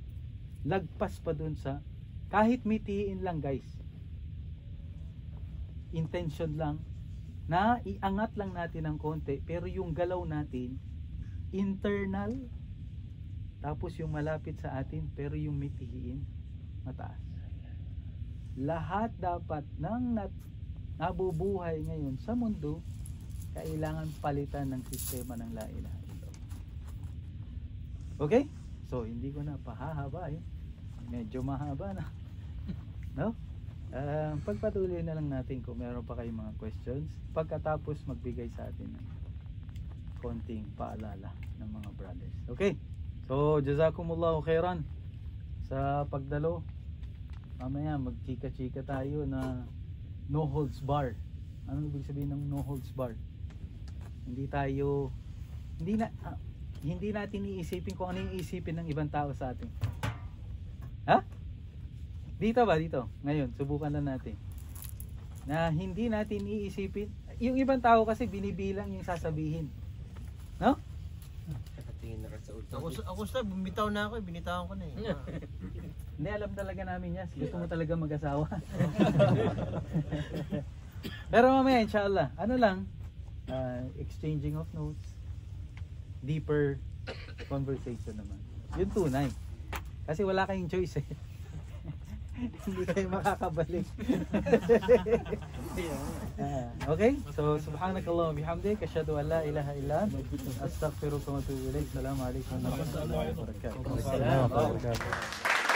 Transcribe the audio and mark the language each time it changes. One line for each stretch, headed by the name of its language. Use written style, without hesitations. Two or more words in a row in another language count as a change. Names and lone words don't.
Filipino: Lagpas pa doon sa, kahit mitiin lang guys, intention lang, na iangat lang natin ng konti, pero yung galaw natin, internal, tapos yung malapit sa atin, pero yung mitihiin, mataas. Lahat dapat ng nabubuhay ngayon sa mundo, kailangan palitan ng sistema ng
Arabic: لا إله إلا الله.
Filipino: Okay? So, hindi ko na pahahaba medyo mahaba na. No? Pagpatuloy na lang natin kung meron pa kayong mga questions. Pagkatapos, magbigay sa atin ng konting paalala ng mga brothers.
English: Okay? So,
Arabic: جزاكم الله خيرا
Filipino: sa pagdalo. Mamaya, magchika-chika tayo na
English: no holds bar.
Filipino: Ano ibig sabihin ng
English: no holds bar?
Filipino: Hindi natin iisipin kung ano yung iisipin ng ibang tao sa atin. Ha? Dito ba? Dito. Ngayon, subukan lang natin. Na hindi natin iisipin. Yung ibang tao kasi binibilang yung sasabihin. No? Ako sa bumitaw na ako, binitawan ko na eh. Hindi, alam talaga namin yan. Gusto mo talaga mag-asawa. Pero mamaya, inshallah, ano lang,
English: exchanging of notes, deeper conversation
Filipino: naman. Yun tunay. Kasi wala kayong choice eh. Hindi kayo makakabalik. Okay? So,
Arabic: سبحانك اللهم وبحمدك أشهد أن لا إله إلا أنت أستغفرك وأتوب إليك. السلام عليكم ورحمة الله وبركاته.